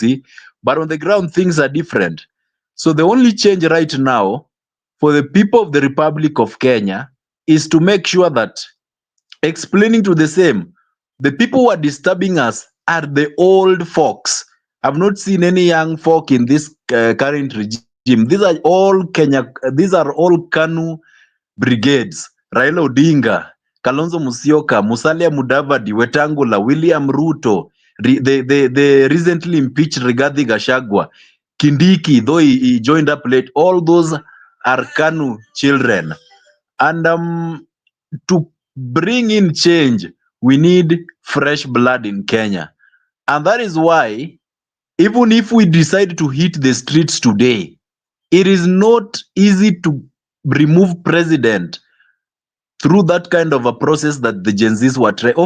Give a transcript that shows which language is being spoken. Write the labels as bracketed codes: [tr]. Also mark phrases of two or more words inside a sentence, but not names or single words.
[en] But on the ground, things are different. So the only change right now for the people of the Republic of Kenya is to make sure that explaining to the same, the people who are disturbing us are the old folks. I've not seen any young folk in this current regime. These are all KANU brigades. Raila Odinga, Kalonzo Musyoka, Musalia Mudavadi, Wetangula, William Ruto, the recently impeached Rigathi Gachagua, Kindiki, though he joined up late. All those are KANU children. And to bring in change, we need fresh blood in Kenya. And that is why, even if we decide to hit the streets today, it is not easy to remove president through that kind of a process that the Gen Zs were trying.